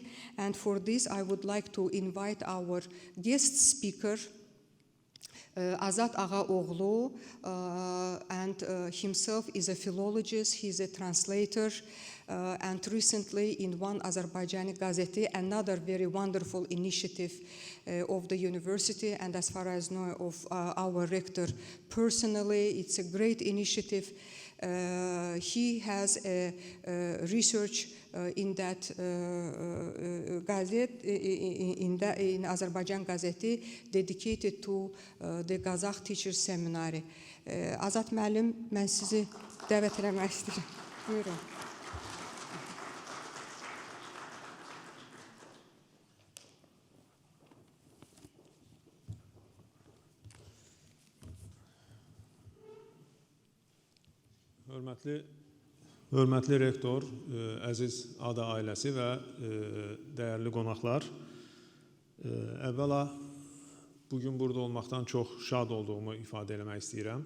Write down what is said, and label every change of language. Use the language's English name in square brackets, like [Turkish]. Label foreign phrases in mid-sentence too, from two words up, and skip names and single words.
[English] And for this, I would like to invite our guest speaker, Azat Ağaoğlu, and himself is a philologist, he's a translator, and recently in one Azerbaijani Gazete, another very wonderful initiative of the university, and as far as I know of our rector personally, it's a great initiative. He has a research in that gazette, in Azerbaijan Gazete, dedicated to the Qazax Teachers Seminary. [Azerbaijani] Azat müəllim, mən sizi dəvət eləmək istəyirəm. Buyurun. Hörmətli rektor, əziz ADA ailəsi və dəyərli qonaqlar, əvvəla bugün burada olmaqdan çox şad olduğumu ifadə eləmək istəyirəm.